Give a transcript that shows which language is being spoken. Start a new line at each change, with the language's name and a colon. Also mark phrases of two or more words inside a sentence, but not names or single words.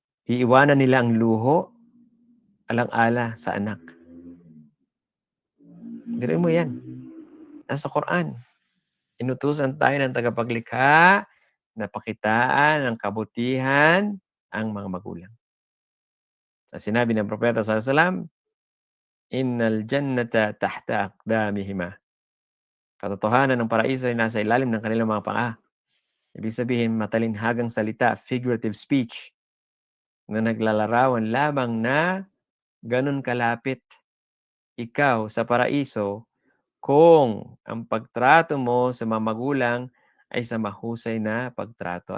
Filipino: Iiwanan nila ang luho, alang-ala sa anak. Biruin mo 'yan, nasa Quran. Inutusan tayo ng tagapaglikha na pakitaan ng kabutihan ang mga magulang. At sinabi ng propeta
Arabic: صلى الله عليه وسلم, "إن الجنة تحت أقدامهما."
Filipino: Katotohanan ng paraiso ay nasa ilalim ng kanilang mga paa. Ibig sabihin, matalinhagang salita,
English: figurative speech,
Filipino: na naglalarawan lamang na ganun kalapit ikaw sa paraiso kung ang pagtrato mo sa mga magulang ay sa mahusay na pagtrato.